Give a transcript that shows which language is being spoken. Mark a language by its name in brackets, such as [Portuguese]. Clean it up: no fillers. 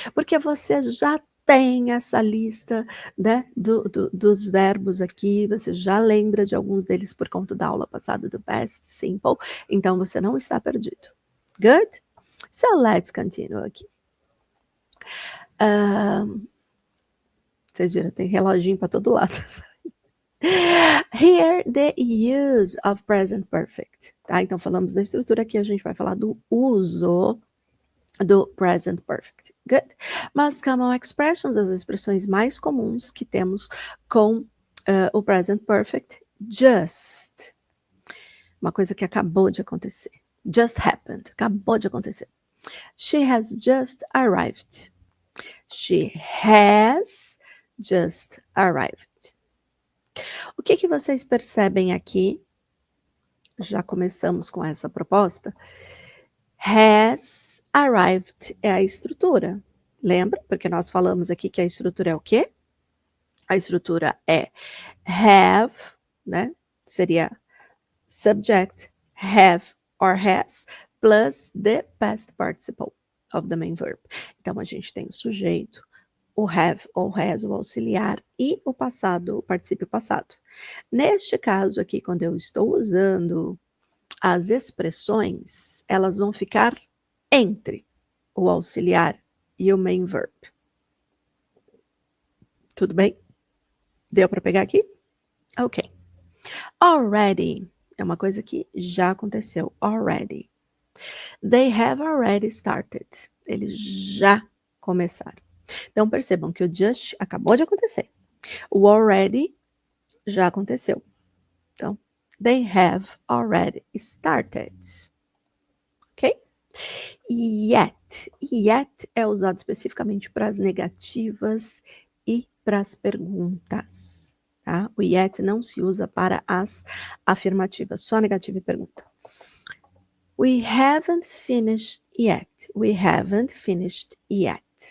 [Portuguese] Porque você já tem essa lista, né, dos verbos aqui, você já lembra de alguns deles por conta da aula passada do past simple, então você não está perdido. Good? [English] So let's continue aqui. [Portuguese] Vocês viram, tem reloginho para todo lado. [English] Here, the use of present perfect. [Portuguese] Tá? Então, falamos da estrutura aqui, a gente vai falar do uso do present perfect. Good. [English] Most common expressions, [Portuguese] as expressões mais comuns que temos com o present perfect. Just. Uma coisa que acabou de acontecer. [English] Just happened. [Portuguese] Acabou de acontecer. [English] She has just arrived. She has just arrived. [Portuguese] O que vocês percebem aqui? Já começamos com essa proposta. Has arrived é a estrutura. Lembra? Porque nós falamos aqui que a estrutura é o quê? A estrutura é have, né? [English] Seria subject, have or has, plus the past participle of the main verb. [Portuguese] Então, a gente tem o sujeito, o have ou has, o auxiliar, e o passado, o particípio passado. Neste caso aqui, quando eu estou usando as expressões, elas vão ficar entre o auxiliar e o main verb. Tudo bem? Deu para pegar aqui? Ok. Already é uma coisa que já aconteceu. [English] Already. They have already started. [Portuguese] Eles já começaram. Então, percebam que o just acabou de acontecer. O already já aconteceu. [English] Então, they have already started. Ok? [Portuguese] Yet é usado especificamente para as negativas e para as perguntas. Tá? O yet não se usa para as afirmativas, só negativa e pergunta. [English] We haven't finished yet. We haven't finished yet.